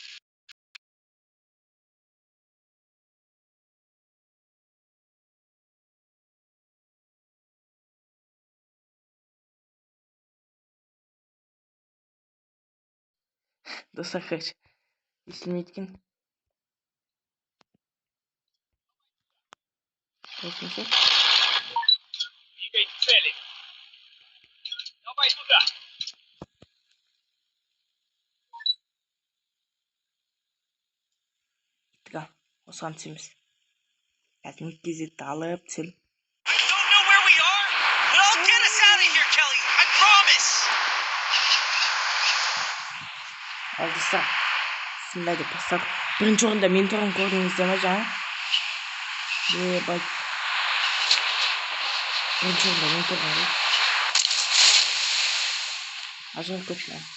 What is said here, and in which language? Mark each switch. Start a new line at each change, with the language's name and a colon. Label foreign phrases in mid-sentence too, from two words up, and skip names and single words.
Kazakh: Достар, короче, естілмей кеткен. Осынша.
Russian: Двигай к цели. Давай туда.
Kazakh: Кеттік. Осыған түсеміз. Қазір кезекті алып түсем.
English: I don't know where we are, but I'll get us out of here, Kelly. I promise.
Kazakh: Ал достар, сындай деп бастадық. Бірінші орында мен тұрған көрдіңіздер ме жаңа? Бірінші орында мен тұрған ғой. Ажырап кетті.